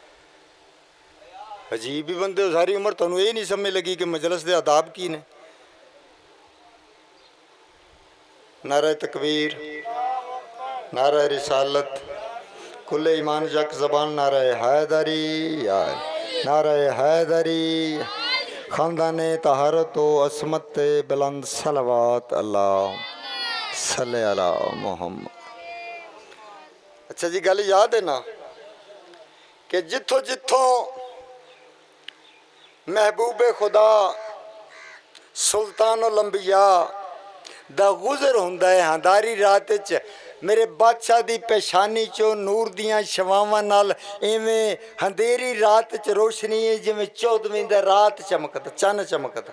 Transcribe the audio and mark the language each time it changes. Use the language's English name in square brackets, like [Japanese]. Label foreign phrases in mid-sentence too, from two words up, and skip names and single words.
[Punjabi] عجیب ہی بندے ہو ساری عمر، تہانوں یہ نہیں سمجھ لگی کہ مجلس کے آداب کی نے. [Urdu] نعرہ تکبیر، نعرہ رسالت، کلے ایمان جک زبان، نعرہ حیدری یار، نعرہ حیدری, خاندانِ طہارت و عصمت بلند صلوات [Arabic] اللهم صل على محمد. [Punjabi] اچھا جی گل یاد ہے نا کہ جتھوں جتھوں محبوب خدا سلطان الانبیاء دا گزر ہوندا ہے انھیری رات چ، میرے بادشاہ دی پیشانی چوں نور دیاں شعاعواں نال ایویں انھیری رات چ روشنی ہے جیویں 14ویں دا رات چمکدا چن چمکدا.